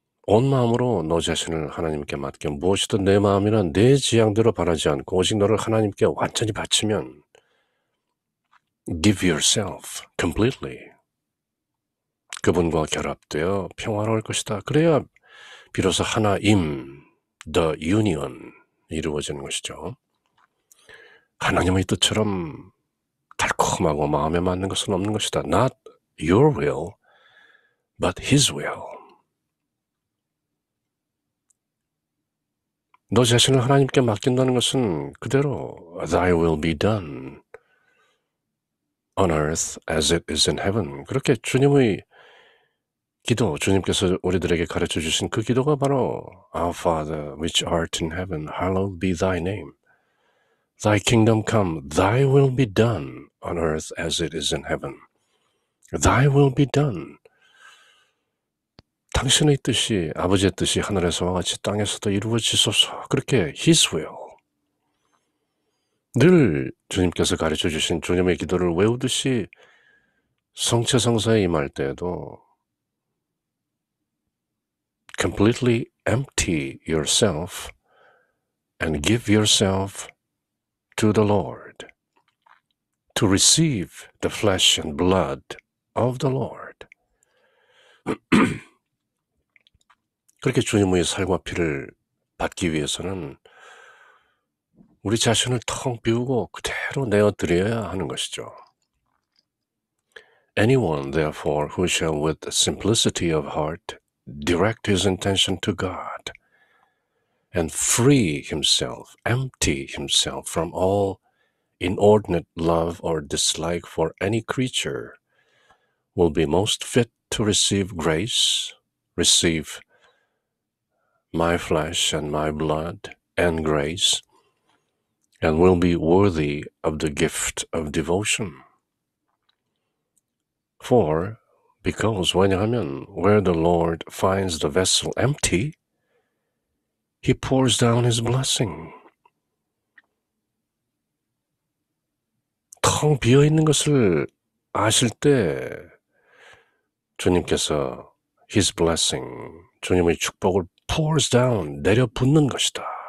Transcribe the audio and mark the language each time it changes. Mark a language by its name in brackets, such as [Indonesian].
[Korean] 온 마음으로 너 자신을 하나님께 맡겨 무엇이든 내 마음이나 내 지향대로 바라지 않고 오직 너를 하나님께 완전히 바치면 [English] give yourself completely. [Korean] 그분과 결합되어 평화로울 것이다. 그래야 비로소 하나임, the union 이루어지는 것이죠. 하나님의 뜻처럼 달콤하고 마음에 맞는 것은 없는 것이다. [English] Not your will, but His will. [Korean] 너 자신을 하나님께 맡긴다는 것은 그대로 [English] Thy will be done on earth as it is in heaven. [Korean] 그렇게 주님의 기도, 주님께서 우리들에게 가르쳐 주신 그 기도가 바로 [English] Our Father, which art in heaven, hallowed be Thy name. Thy kingdom come, Thy will be done on earth as it is in heaven. Thy will be done. [Korean] 당신의 뜻이 아버지의 뜻이 하늘에서와 같이 땅에서도 이루어지소서. 그렇게 [English] His will. [Korean] 늘 주님께서 가르쳐 주신 주님의 기도를 외우듯이 성체성사에 임할 때에도 [English] completely empty yourself and give yourself to the Lord to receive the flesh and blood of the Lord. [Korean] 그렇게 주님의 살과 피를 받기 위해서는 우리 자신을 텅 비우고 그대로 내어드려야 하는 것이죠. [English] Anyone, therefore, who shall with simplicity of heart direct his intention to God and free himself, empty himself from all inordinate love or dislike for any creature, will be most fit to receive grace, receive my flesh and my blood and grace, and will be worthy of the gift of devotion. For, because [Korean] 왜냐하면 [English] where the Lord finds the vessel empty, He pours down His blessing. [Korean] 텅 비어있는 것을 아실 때 주님께서 [English] His blessing, [Korean] 주님의 축복을 [English] pours down, [Korean] 내려 붓는 것이다.